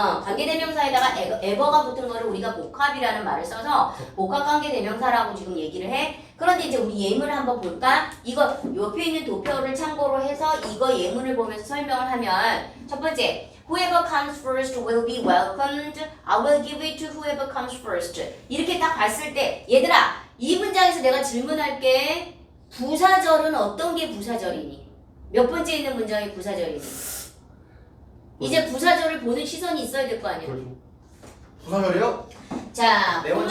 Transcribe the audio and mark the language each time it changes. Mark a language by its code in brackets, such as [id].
[ko] 관계대명사에다가 ever가 붙은 거를 우리가 복합이라는 말을 써서 복합관계대명사라고 지금 얘기를 해. 그런데 이제 우리 예문을 한번 볼까? 이거 옆에 있는 도표를 참고로 해서 이거 예문을 보면서 설명을 하면 첫 번째 [en] Whoever comes first will be welcomed. I will give it to whoever comes first. [ko] 이렇게 딱 봤을 때 얘들아 이 문장에서 내가 질문할게. 부사절은 어떤 게 부사절이니? 몇 번째 있는 문장이 부사절이니? 이제 부사절을 보는 시선이 있어야 될 거 아니야? 부사절이요? 자, 네 번째